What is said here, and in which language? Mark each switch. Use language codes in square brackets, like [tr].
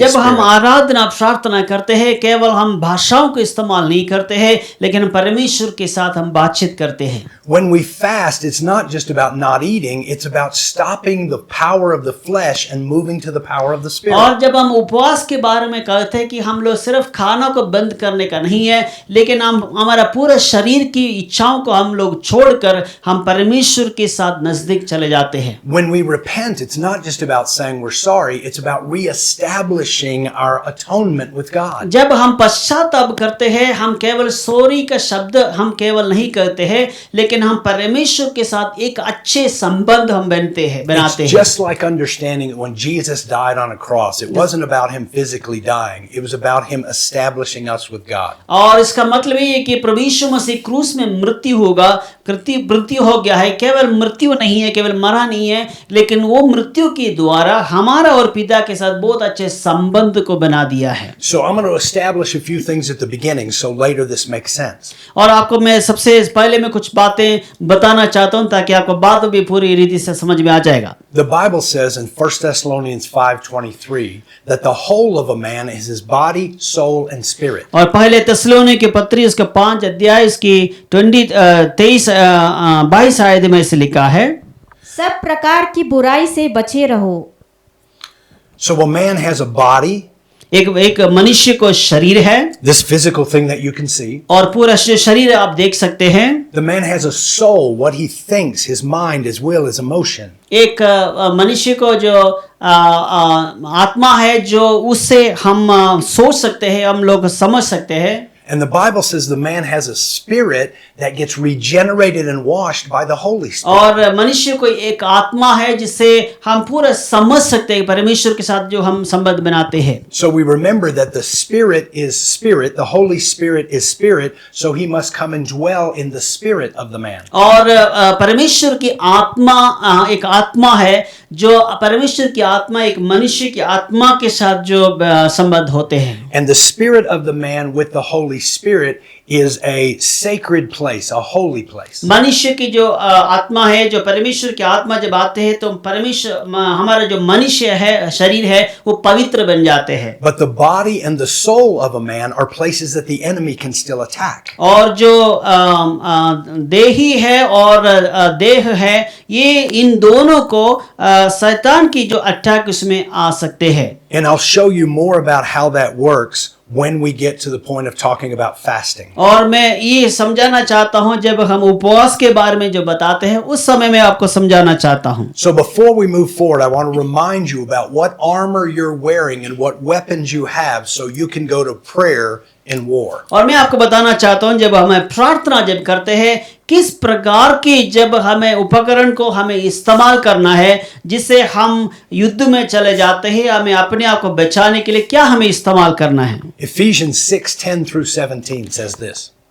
[hi] जब हम [en] Spirit. [hi] आराधना प्रार्थना करते हैं, केवल हम भाषाओं को इस्तेमाल नहीं करते हैं, लेकिन परमेश्वर के साथ हम बातचीत करते हैं. [en] When we fast, it's not just about not eating. It's about stopping the power of the flesh and moving to the power of the Spirit. [hi] और जब हम उपवास के बारे में कहते हैं कि हम लोग सिर्फ खाना को बंद करने का नहीं है, लेकिन हम हमारा पूरा शरीर की इच्छाओं को हम लोग छोड़कर हम परमेश्वर के साथ नजदीक चले जाते हैं. [en] When we repent, it's not just about saying we're sorry. It's about reestablishing our atonement with God. [hi] जब हम पश्चाताप करते हैं, हम केवल सॉरी का शब्द हम केवल नहीं कहते हैं, लेकिन हम परमेश्वर के साथ एक अच्छे संबंध हम बनाते [en] It's [hi] हैं. [en] just like understanding that when Jesus died on a cross, it wasn't about him physically dying. It was about him establishing us with God. [hi] और इसका मतलब ये है कि प्रभु यीशु मसीह क्रूस में मृत्यु हो गया है. केवल मृत्यु नहीं है, केवल मरा नहीं है, लेकिन वो मृत्यु के द्वारा हमारा और पिता के साथ बहुत अच्छे संबंध को बना दिया है. [en] So I'm going to establish a few things at the beginning so later this makes sense. [hi] और आपको मैं सबसे पहले मैं कुछ बातें बताना चाहता हूं ताकि आपको बात भी पूरी रीति से समझ में आ जाएगा. [en] The Bible says in 1 Thessalonians 5:23 that the whole of a man is his body, soul, and spirit. [hi] और पहले थिस्सलुनीके के पत्री उसका 5 अध्याय इसकी 22 आयत में ऐसे लिखा है, सब प्रकार की बुराई से बचे रहो. [en] So a man has a body, [hi] एक मनुष्य को शरीर है, [en] this physical thing that you can see. [hi] और पूरा शरीर आप देख सकते हैं. [en] The man has a soul, what he thinks, his mind, his will, his emotion. [hi] एक मनुष्य को जो आत्मा है, जो उससे हम सोच सकते हैं, हम लोग समझ सकते हैं. [en] And the Bible says the man has a spirit that gets regenerated and washed by the Holy Spirit. [hi] और मनुष्य को एक आत्मा है जिससे हम पूरा समझ सकते हैं परमेश्वर के साथ जो हम संबंध बनाते हैं. [en] So we remember that the Spirit is Spirit, the Holy Spirit is Spirit, so he must come and dwell in the spirit of the man. [hi] और परमेश्वर की आत्मा एक आत्मा है, जो परमेश्वर की आत्मा एक मनुष्य की आत्मा के साथ जो संबंध होते हैं. [en] And the spirit of the man with the Holy Spirit is a sacred place, a holy place. [hi] मनुष्य की जो आत्मा है, जो परमेश्वर की आत्मा जब आते हैं तो परमेश्वर हमारा जो मनुष्य है, शरीर है, वो पवित्र बन जाते हैं. [en] But the body and the soul of a man are places that the enemy can still attack. [hi] और जो देही है और देह है, ये इन दोनों को शैतान की जो अटैक उसमें आ सकते हैं. [en] And I'll show you more about how that works when we get to the point of talking about fasting. [hi] और मैं ये समझाना चाहता हूँ, जब हम उपवास के बारे में जो बताते हैं उस समय मैं आपको समझाना चाहता हूँ. [en] So before we move forward, I want to remind you about what armor you're wearing and what weapons you have so you can go to prayer in war. [hi] और मैं आपको बताना चाहता हूँ, जब हमें प्रार्थना जब करते हैं, किस प्रकार की जब हमें उपकरण को हमें इस्तेमाल करना है, जिससे हम युद्ध में चले जाते हैं, हमें अपने आप को बचाने के लिए क्या हमें इस्तेमाल करना है. [en] Ephesians 6:10-17 says this.